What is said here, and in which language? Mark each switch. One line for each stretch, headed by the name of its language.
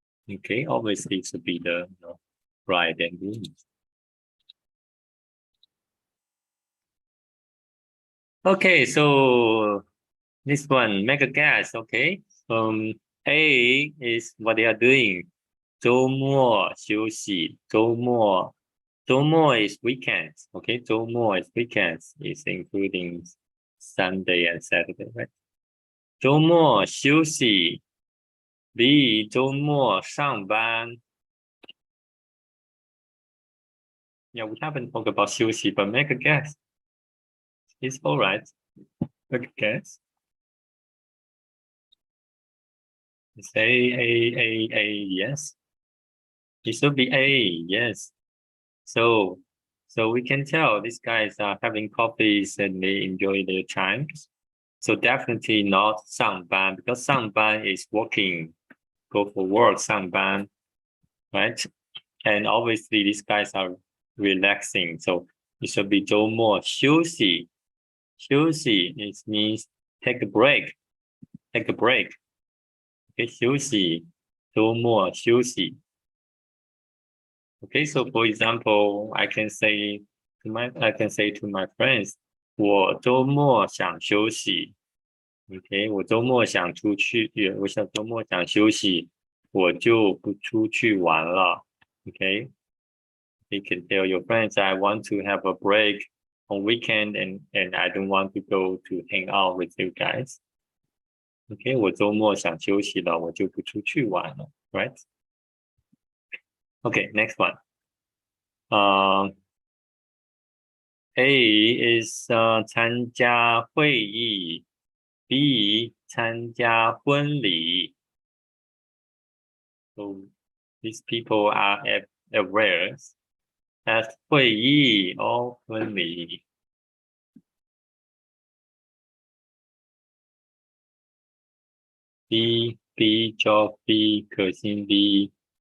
English: Okay, obviously it should be the bride and groom. Okay, so this one, make a guess. Okay, A is what they are doing.
Chinese: 周末休息，周末
English: is weekends. Okay,
Chinese: 周末
English: is weekends, is including Sunday and Saturday, right?
Chinese: 周末休息 B 周末上班.
English: Yeah, we haven't talked about
Chinese: 休息,
English: but make a guess. It's all right. Make a guess. Say A, yes. It should be A, yes. So we can tell these guys are having coffees and they enjoy their times. So definitely not
Chinese: 上班
English: because 上班 is working, go for work, 上班, right? And obviously these guys are relaxing. So it should be
Chinese: 周末休息. 休息
English: it means take a break. Okay,
Chinese: 休息, 周末休息.
English: Okay, so for example, I can say to my friends,
Chinese: 我周末想休息.
English: Okay,
Chinese: 我周末想出去，我想周末想休息，我就不出去玩了。
English: Okay, you can tell your friends I want to have a break on weekend and I don't want to go to hang out with you guys. Okay,
Chinese: 我周末想休息了，我就不出去玩了。
English: Right? Okay, next one. A is
Chinese: 参加会议 B 参加婚礼.
English: So these people are aware that
Chinese: 会议
English: or
Chinese: 婚礼. B job B 可心 B.